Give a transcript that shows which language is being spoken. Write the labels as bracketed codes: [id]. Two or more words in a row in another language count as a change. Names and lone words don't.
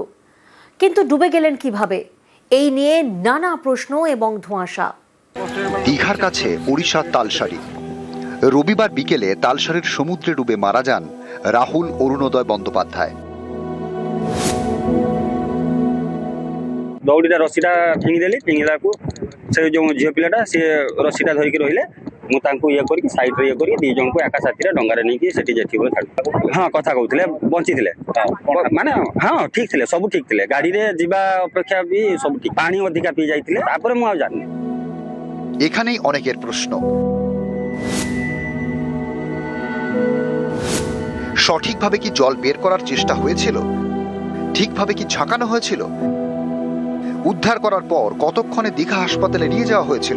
[bn] কিন্তু ডুবে গেলেন কিভাবে? এই নিয়ে নানা প্রশ্ন এবং ধোঁয়াশা। দীঘার কাছে ওড়িশার তালসারি। রবিবার বিকেলে তালসারির সমুদ্রে ডুবে মারা যান রাহুল অরুণোদয় বন্দ্যোপাধ্যায়। [or] ଦଉଡ଼ିଟା ରଶିଟା ଫିଙ୍ଗିଦେଲି, ଫିଙ୍ଗିଲାକୁ ସେ ଯେଉଁ ଝିଅ ପିଲାଟା ସିଏ ରଶିଟା ଧରିକି ରହିଲେ। ମୁଁ ତାଙ୍କୁ ଇଏ କରିକି ସାଇଡ୍ରେ ଇଏ କରିକି 2 ଜଣଙ୍କୁ ଏକା ସାଥିରେ ଡଙ୍ଗାରେ ନେଇକି ସେଠି ଯେଠିବେଳେ ଛାଡି। ହଁ, କଥା କହୁଥିଲେ, ବଞ୍ଚିଥିଲେ। ମାନେ ହଁ ଠିକ ଥିଲେ, ସବୁ ଠିକ ଥିଲେ। ଗାଡିରେ ଯିବା ଅପେକ୍ଷା ବି ସବୁ ଠିକ। ପାଣି ଅଧିକା ପିଇ ଯାଇଥିଲେ। ତାପରେ ମୁଁ ଆଉ ଜାଣିନି। [bn] এখানেই অনেকের প্রশ্ন। সঠিকভাবে কি জল বের করার চেষ্টা হয়েছিল? ঠিকভাবে কি ঝাঁকানো হয়েছিল? উদ্ধার করার পর কতক্ষণে দীঘা হাসপাতালে নিয়ে যাওয়া হয়েছিল?